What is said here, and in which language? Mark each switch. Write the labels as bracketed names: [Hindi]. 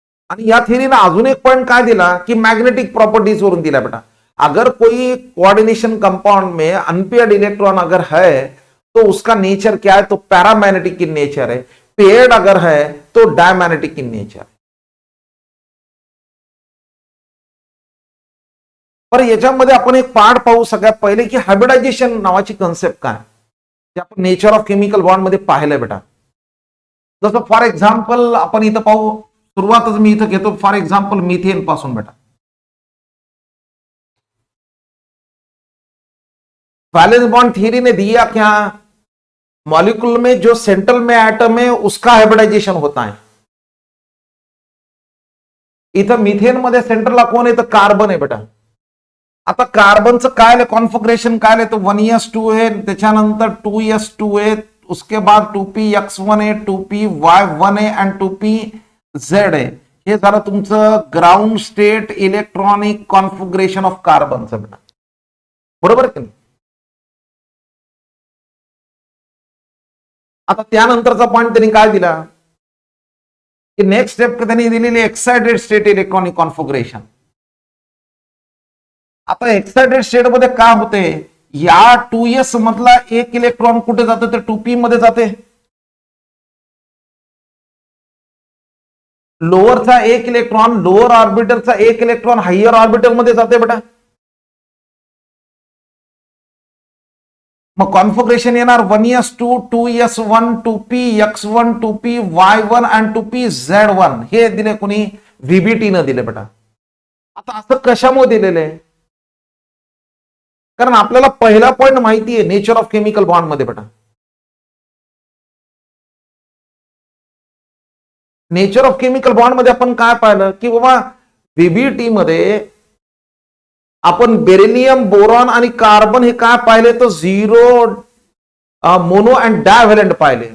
[Marathi] आणि या थिअरीला अजून एक पॉइंट काय दिला की मैग्नेटिक प्रॉपर्टीज वरून दिला बेटा. [Hindi] अगर कोई कोऑर्डिनेशन कंपाउंड में अनपेयर्ड इलेक्ट्रॉन अगर है तो उसका नेचर क्या है? तो पैरामैग्नेटिक इन नेचर है. पेयर्ड अगर है तो डायमैग्नेटिक इन नेचर है. [Marathi] पर याच्यामध्ये आपण एक पार्ट पाहू सगळ्यात पहिले की हायब्रिडायझेशन नावाची कन्सेप्ट काय, ते आपण नेचर ऑफ केमिकल बॉन्ड मध्ये पाहिलं बेटा. जसं फॉर एक्झाम्पल आपण इथं पाहू, सुरुवातच मी इथं घेतो फॉर एक्झाम्पल मिथेन पासून बेटा. [Hindi] वैलेंस बॉन्ड थियरी ने दिया क्या? मॉलिक्यूल में जो सेंट्रल में एटम है उसका हायब्रिडायझेशन होता है. [Marathi] इथं मिथेन मध्ये सेंट्रलला कोण आहे तर कार्बन आहे बेटा. आता कार्बनचं काय कॉन्फिगरेशन काय आहे, तो 1s2 आहे, त्याच्यानंतर 2s2 आहे, [Hindi] उसके बाद [Marathi] 2p(x1) आहे, 2p(y1) आहे आणि 2p(z) आहे. हे झालं तुमचं ground state electronic configuration of कार्बनचं बेटा. बरोबर की नाही. आता त्यानंतरचा पॉईंट त्यांनी काय दिला की नेक्स्ट स्टेप त्यांनी दिलेली एक्साइटेड स्टेट इलेक्ट्रॉनिक कॉन्फिगरेशन. आता एक्साइटेड स्टेट मध्ये काय होते, या 2s मधला एक इलेक्ट्रॉन कुठे जातो तर 2p मध्ये जाते. लोअरचा एक इलेक्ट्रॉन लोअर ऑर्बिटलचा एक इलेक्ट्रॉन हायर ऑर्बिटल मध्ये जाते बेटा. मग कॉन्फिगरेशन येणार 1s2 2s1 2p(x1) 2p(y1) आणि 2p(z1). हे दिले कोणी, व्हीबीटी न दिले बेटा. आता असं कशामुळे दिलेलं आहे, कारण आपल्याला पहिला पॉइंट माहिती आहे नेचर ऑफ केमिकल बॉन्ड मध्ये बेटा. नेचर ऑफ केमिकल बॉन्ड मध्ये आपण काय पाहिलं की बाबा व्हीबीटी मध्ये आपण बेरिलियम, बोरॉन आणि कार्बन हे काय पाहिले तर 0 मोनो अँड डायव्हॅलंट पाहिले.